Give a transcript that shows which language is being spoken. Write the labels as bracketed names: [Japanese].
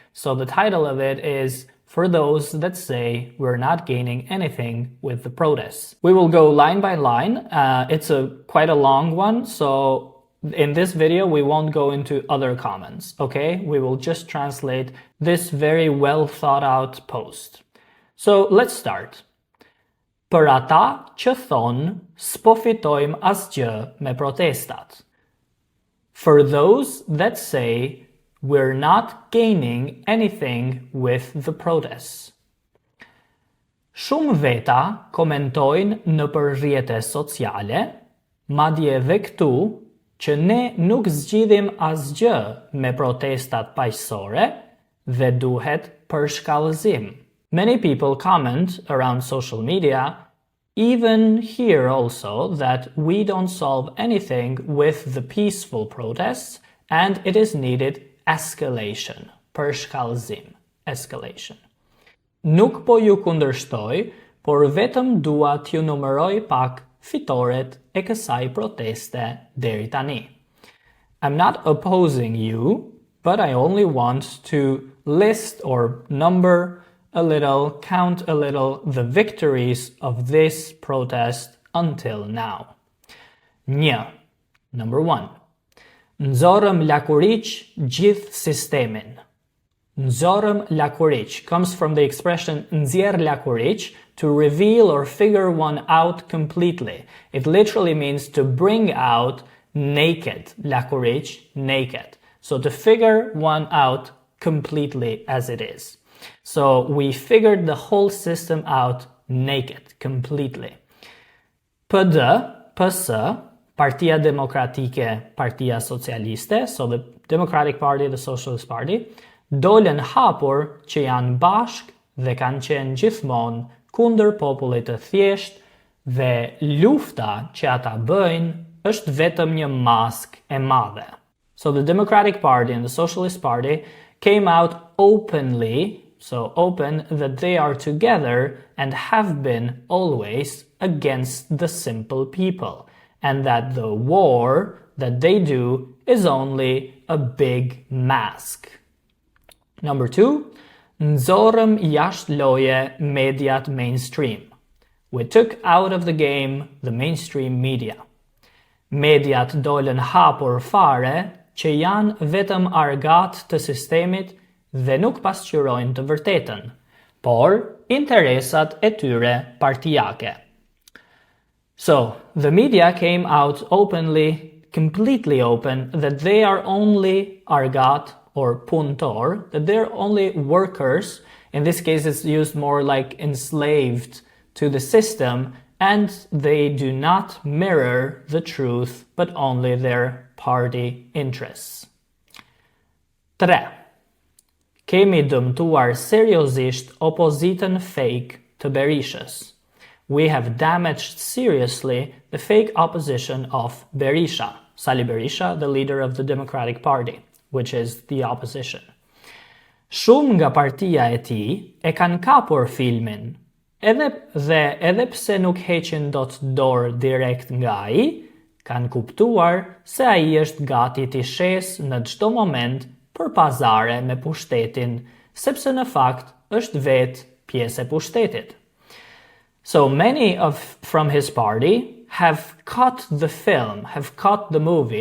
[English] So the title of it is "For those that say we're not gaining anything with the protests." We will go line by line. It's quite a long one, so in this video, we won't go into other comments, okay? We will just translate this very well thought out post. So let's start. [Albanian] Për ata që thonë s'po fitojmë asgjë me protestat. [English] For those that say we're not gaining anything with the protests. [Albanian] Shumë veta komentojnë nëpër rrjete sociale, madje edhe këtu, që ne nuk zgjidhim asgjë me protestat paqësore dhe duhet përshkallëzim. [English] Many people comment around social media, even here also, that we don't solve anything with the peaceful protests and it is needed escalation. [Albanian] Përshkallëzim. [English] Escalation. [Albanian] Nuk po ju kundërshtoj, por vetëm dua t'ju numëroj pak fitoret e kësaj proteste deri tani. [English] I'm not opposing you, but I only want to list or number a little, count a little the victories of this protest until now. [Albanian] Një. [English] Number 1. [Albanian] Nxorëm lakuriq gjithë sistemin. Nxorëm lakuriq [English] comes from the expression [Albanian] nxjerr lakuriq, [English] to reveal or figure one out completely. It literally means to bring out naked, lakuriq, naked. So to figure one out completely as it is. So we figured the whole system out naked, completely. [Albanian] PD, PS, Partia Demokratike, Partia Socialiste, [English] so the Democratic Party, the Socialist Party, [Albanian] dolën hapur që janë bashk dhe kanë qenë gjithmonë kundër popullit të thjesht dhe lufta që ata bëjnë është vetëm një mask e madhe. [English] So the Democratic Party and the Socialist Party came out openly, so open that they are together and have been always against the simple people, and that the war that they do is only a big mask. Number 2. [Albanian] Nxorëm jashtë loje mediat mainstream. [English] We took out of the game the mainstream media. [Albanian] Mediat dolën hapur fare që janë vetëm argat të sistemit dhe nuk pasqyrojnë të vërtetën, por interesat e tyre partijake. [English] So, the media came out openly, completely open, that they are only argat or puntor, that they're only workers. In this case, it's used more like enslaved to the system, and they do not mirror the truth, but only their party interests. 3. [Albanian] Kemi dëmtuar seriozisht opozitën fake të Berishës. [English] We have damaged seriously the fake opposition of Berisha, Sali Berisha, the leader of the Democratic Party, which is the opposition. [Albanian] Shumë nga partia e tij e kanë kapur filmin, edhe pse nuk heqin dot dorë direkt nga ai, kanë kuptuar se ai është gati t'i shes në çdo moment për pazare me pushtetin, sepse në fakt është vetë pjesë e pushtetit. [English] So many from his party have cut the film, have cut the movie.